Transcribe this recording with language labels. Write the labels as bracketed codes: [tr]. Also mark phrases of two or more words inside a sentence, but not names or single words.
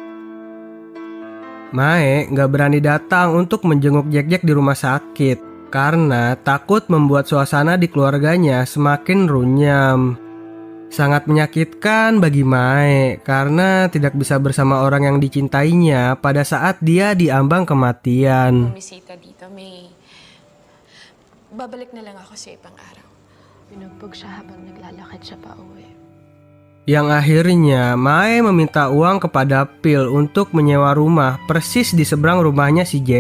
[id] Mae gak berani datang untuk menjenguk Jack di rumah sakit karena takut membuat suasana di keluarganya semakin runyam. Sangat menyakitkan bagi Mae karena tidak bisa bersama orang yang dicintainya pada saat dia diambang kematian. [tl] Bumisita dito, May. Babalik na lang ako sa ibang araw. Binugbog siya habang naglalakad siya pa uwi. [id] Yang akhirnya Mae meminta uang kepada Phil untuk menyewa rumah persis di seberang rumahnya si Jack.